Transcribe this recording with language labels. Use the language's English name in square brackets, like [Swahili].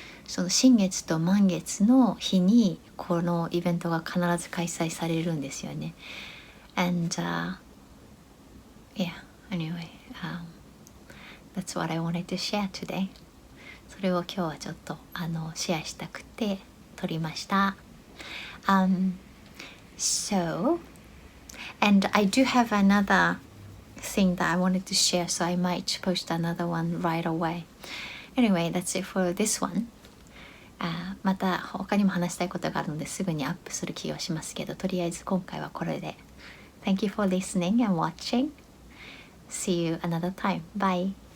[Japanese] その新月と満月の日にこのイベントが必ず開催されるんですよね。 [English] And yeah, anyway, that's what I wanted to share today. [Japanese] それを今日はちょっとシェアしたくて撮りました。 [English] So, and I do have another thing that I wanted to share, so I might post another one right away. Anyway, that's it for this one. [Japanese] また他にも話したいことがあるのですぐにアップする気がしますけど、とりあえず今回はこれで。 [English] Thank you for listening and watching. See you another time. Bye.